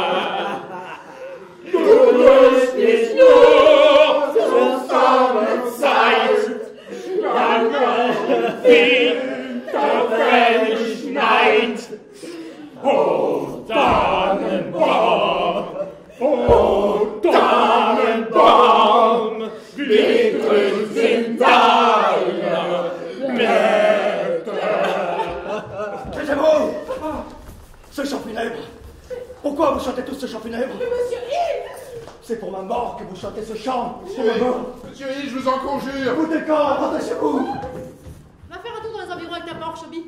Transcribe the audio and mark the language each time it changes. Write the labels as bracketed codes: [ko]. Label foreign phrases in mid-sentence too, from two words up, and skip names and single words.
[de] Du löst dich nur zur Sommerzeit, dann Winter schneit. Oh Tannenbaum, oh Tannenbaum, wie grün sind deine Blätter. [fr] Taisez-vous! Ce chant funèbre! Pourquoi vous chantez tous ce chant funèbre? Monsieur Hill! C'est pour ma mort que vous chantez ce chant! C'est ma mort! Monsieur Hill, je vous en conjure. Vous êtes quand? Rentrez chez vous! Va faire un tour dans les environs avec ta Porsche, Obi.